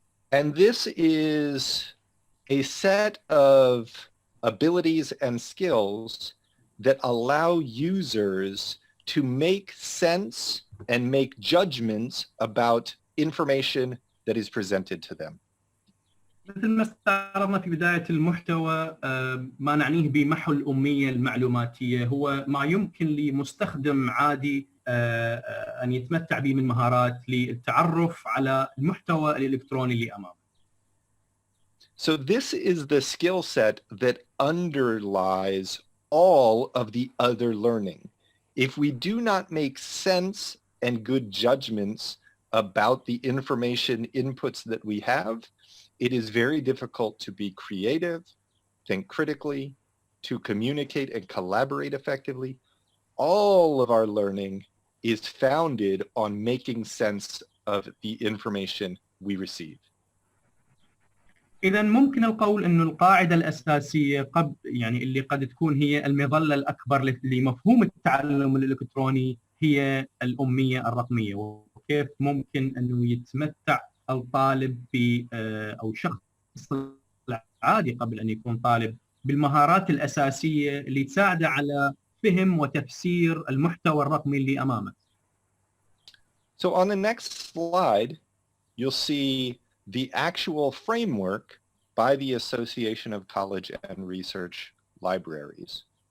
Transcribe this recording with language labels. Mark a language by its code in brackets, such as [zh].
[en] And this is a set of abilities and skills that allow users to make sense and make judgments about information that is presented to them. [ar] مثل ما استعرضنا في بداية المحتوى، ما نعنيه بمحو الأمية المعلوماتية هو ما يمكن لمستخدم عادي أن يتمتع به من مهارات للتعرف على المحتوى الإلكتروني اللي أمامه. [en] So this is the skill set that underlies all of the other learning. If we do not make sense and good judgments about the information inputs that we have, it is very difficult to be creative, think critically, to communicate and collaborate effectively. All of our learning is founded on making sense of the information we receive. [ar] إذا ممكن القول إنه القاعدة الأساسية يعني اللي قد تكون هي المظلة الأكبر لمفهوم التعلم الإلكتروني هي الأمية الرقمية، وكيف ممكن إنه يتمتع الطالب أو شخص عادي قبل أن يكون طالب بالمهارات الأساسية اللي تساعده على فهم وتفسير المحتوى الرقمي اللي أمامه. [en] So on the next slide, you'll see the actual framework by the Association of College and Research Libraries.